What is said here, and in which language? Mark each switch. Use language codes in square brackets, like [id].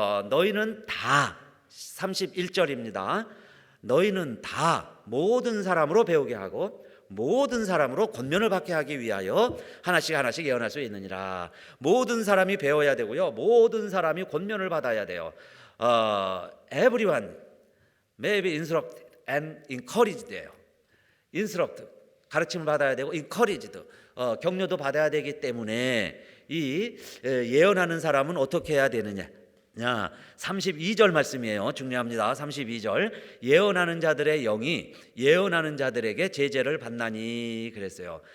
[ko] 너희는 다 31절입니다. 너희는 다 모든 사람으로 배우게 하고 모든 사람으로 권면을 받게 하기 위하여 하나씩 하나씩 예언할 수 있느니라. 모든 사람이 배워야 되고요, 모든 사람이 권면을 받아야 돼요. [en] Everyone may be instructed and encouraged예요. [ko] instruct 가르침을 받아야 되고 encouraged 격려도 받아야 되기 때문에 이 예언하는 사람은 어떻게 해야 되느냐? 32절 말씀이에요. 중요합니다. 32절 예언하는 자들의 영이 예언하는 자들에게 제재를 받나니 그랬어요.